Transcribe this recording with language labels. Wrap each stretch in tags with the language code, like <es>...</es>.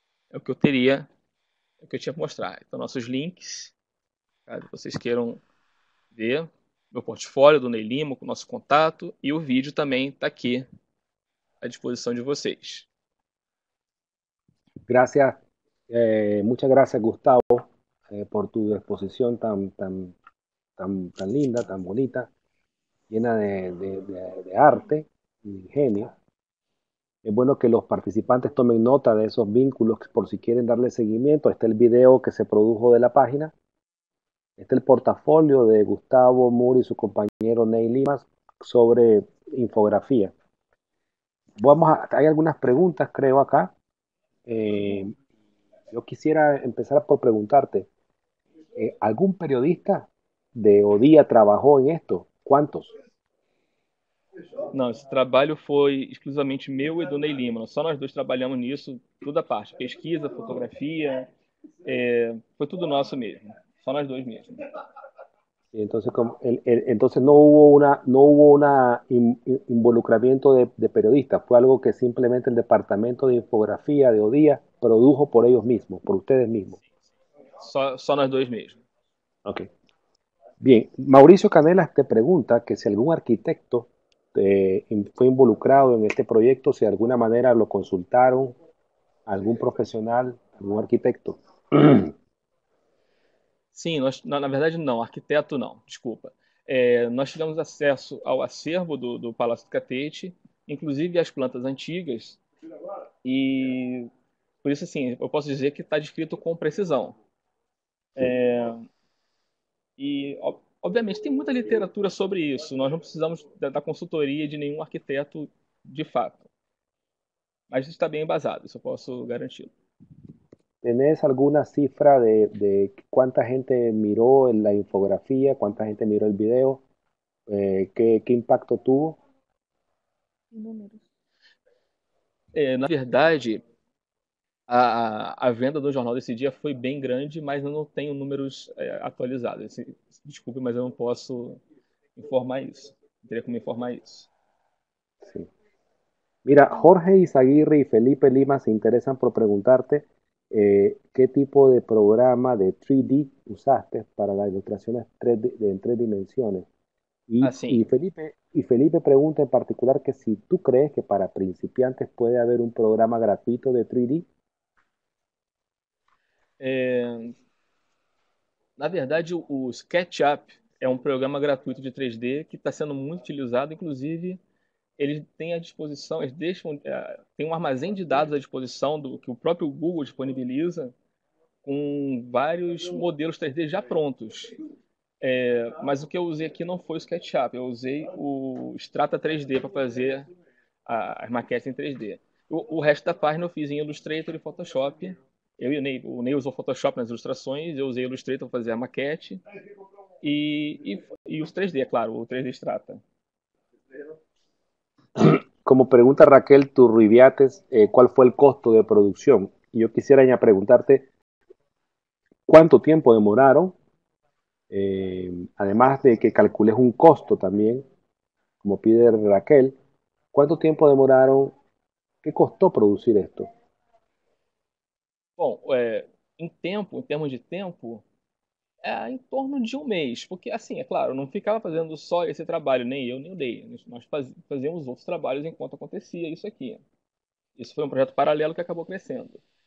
<pt>É o que eu teria, é o que eu tinha para mostrar. Então, nossos links, caso vocês queiram ver, meu portfólio do Ney Lima, com o nosso contato, e o vídeo também está aqui à disposição de vocês.</pt> <es>Gracias, muchas gracias Gustavo por tu exposición tan linda, tan bonita, llena de arte y ingenio. Es bueno que los participantes tomen nota de esos vínculos por si quieren darle seguimiento. Está el video que se produjo de la página. Está el portafolio de Gustavo Moore y su compañero Ney Limas sobre infografía. Hay algunas preguntas, creo, acá. Yo quisiera empezar por preguntarte, ¿algún periodista de Odía trabajó en esto? ¿Cuántos?</es> <pt>Não, esse trabalho foi exclusivamente meu e do Ney Lima. Só nós dois trabalhamos nisso, toda a parte. Pesquisa, fotografia, foi tudo nosso mesmo. Só nós dois mesmo.</pt> <es>Entonces, entonces no hubo involucramiento de periodistas, fue algo que simplemente el departamento de infografía de Odía produjo por ellos mismos, por ustedes mismos.</es> <pt>Só nós dois mesmo. Ok.</pt> <es>Bien, Mauricio Canelas te pregunta que si algún arquitecto fue involucrado en este proyecto, si de alguna manera lo consultaron, algún profesional, algún arquitecto.</es> <pt>Sim, na verdade não, arquiteto não, desculpa. Nós tivemos acesso ao acervo do Palácio do Catete, inclusive as plantas antigas, e por isso assim, eu posso dizer que está descrito com precisão. E obviamente tem muita literatura sobre isso, nós não precisamos da consultoria de nenhum arquiteto de fato. Mas está bem embasado, isso eu posso garantir.</pt> <es>¿Tenés alguna cifra de cuánta gente miró la infografía, cuánta gente miró el video? ¿Qué impacto tuvo? Números.</es> <pt>Na verdade, a venda do jornal desse dia foi bem grande, mas eu não tenho números atualizados. Desculpe, mas eu não posso informar isso. Não teria como informar isso.</pt> <es>Sí. Mira, Jorge Izaguirre y Felipe Lima se interesan por preguntarte qué tipo de programa de 3D usaste para las ilustraciones en 3 dimensiones. Y Felipe pregunta en particular que si tú crees que para principiantes puede haber un programa gratuito de 3D.</es> <pt>Na verdade, o SketchUp é um programa gratuito de 3D que está sendo muito utilizado, inclusive eles têm à disposição, eles tem um armazém de dados à disposição que o próprio Google disponibiliza com vários modelos 3D já prontos. Mas o que eu usei aqui não foi o SketchUp, eu usei o Strata 3D para fazer as maquetes em 3D. O resto da página eu fiz em Illustrator e Photoshop. O Ney usou Photoshop nas ilustrações, eu usei Illustrator para fazer a maquete e os 3D, é claro, o 3D Strata.</pt> <es>Como pregunta Raquel Turribiates, ¿cuál fue el costo de producción? Y yo quisiera ya preguntarte, ¿cuánto tiempo demoraron? Además de que calcules un costo también, como pide Raquel, ¿cuánto tiempo demoraron? ¿Qué costó producir esto?</es> <pt>Bom, em termos de tempo, em torno de um mês, porque assim, é claro, eu não ficava fazendo só esse trabalho, nem eu, nem o Ney. Nós fazíamos outros trabalhos enquanto acontecia isso aqui. Isso foi um projeto paralelo que acabou crescendo.</pt>